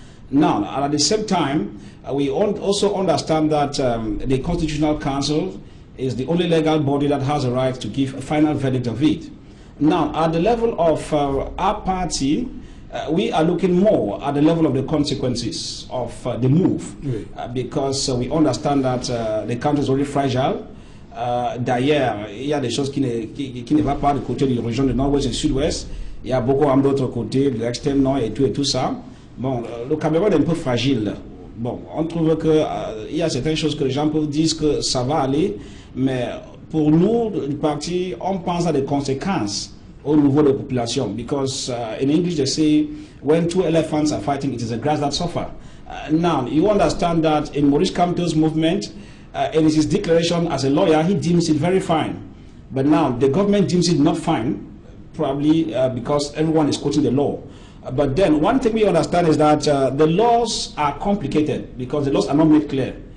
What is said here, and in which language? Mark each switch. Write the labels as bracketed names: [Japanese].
[English] Now, at the same time, we also understand that the Constitutional Council is the only legal body that has a right to give a final verdict of it. Now, at the level of our party, we are looking more at the level of the consequences of the move because we understand that the country is already fragile. [French] D'ailleurs, il y a des choses qui ne vont pas du côté de la région du nord-ouest et du sud-ouest. Il y a beaucoup d'autres côtés, de l'extrême nord et tout ça. Bon, le Cameroun est un peu fragile. Bon, on trouve qu'il y a certaines choses que les gens peuvent dire que ça va aller, mais pour nous, le parti, on pense à des conséquences au niveau de la population, [English] because in English they say when two elephants are fighting, it is the grass that suffer. Now, you understand that in Maurice Kamto's movement, in his declaration as a lawyer, he deems it very fine. But now, the government deems it not fine, probably because everyone is quoting the law. But then, one thing we understand is that the laws are complicated because the laws are not made clear.